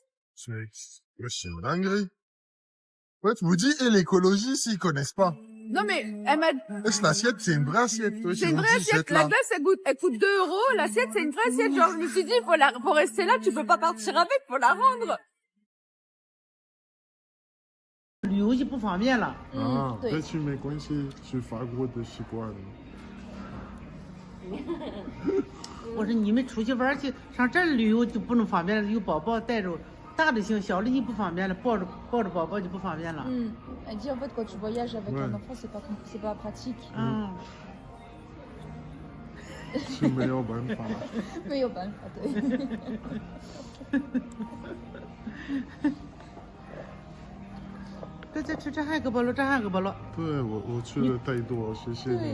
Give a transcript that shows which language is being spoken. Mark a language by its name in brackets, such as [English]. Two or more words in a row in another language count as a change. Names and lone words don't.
[French] C'est une dinguerie. Ouais, je vous dis, et l'écologie, s'ils connaissent pas. Non, mais elle m'a. Est-ce l'assiette, c'est une vraie assiette? Toi, C'est une vraie assiette. La glace, elle coûte 2 €. L'assiette, c'est une vraie assiette. Genre, je me suis dit, faut rester là, tu peux pas partir avec, faut la rendre. [Chinese] 旅游就不方便了。啊，对但是没关系，是法国的习惯。我说你们出去玩去，上这儿旅游就不能方便了，有宝宝带着，大的行，小的就不方便了，抱着宝宝就不方便了。 [French] Elle dit, en fait, quand tu voyages avec Ouais. un enfant, c'est pas pratique. [Chinese] 嗯，是没有办法。没有办法，对。这吃这还有个包了，这还有个包了，对我吃的太多，谢谢你。